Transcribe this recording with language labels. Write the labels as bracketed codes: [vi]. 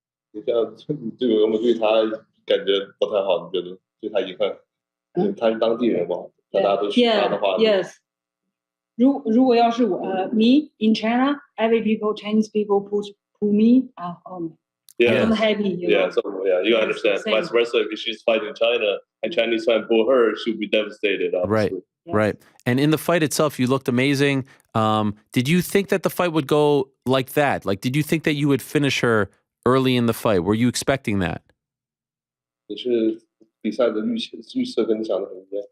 [zh] 你这样对我们对她感觉不太好，你觉得对她遗憾？他是当地人嘛，大家都喜欢他的话。 [en] Yes. [zh] 如果要是我 [en] me in China, every people Chinese people put me Yeah. I'm happy. So you understand. Same. Vice versa, if she's fighting China and Chinese fan pull her, she'll be devastated. Obviously. Right. And in the fight itself, you looked amazing. Did you think that the fight would go like that? Like, did you think that you would finish her early in the fight? Were you expecting that? [zh] 你是比赛的预测跟你想的很一样。